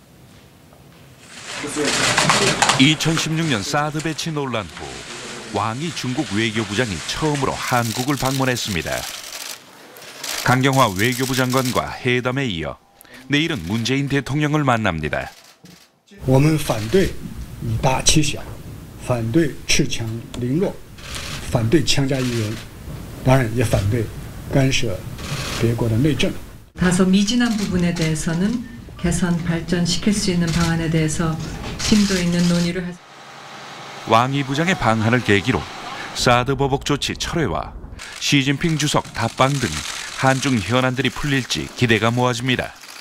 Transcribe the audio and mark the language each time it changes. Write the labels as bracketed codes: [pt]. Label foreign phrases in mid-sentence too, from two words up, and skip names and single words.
[ko] 2016년 사드 배치 논란 후 왕이 중국 외교부장이 처음으로 한국을 방문했습니다. 강경화 외교부장관과 회담에 이어 내일은 문재인 대통령을 만납니다. [zh] 我们反对以大欺小，反对恃强凌弱，反对强加于人，当然也反对干涉别国的内政。 [ko] 다소 미진한 부분에 대해서는 개선 발전시킬 수 있는 방안에 대해서 심도 있는 논의를 할. 왕이 부장의 방한을 계기로 사드 보복 조치 철회와 시진핑 주석 답방 등 한중 현안들이 풀릴지 기대가 모아집니다.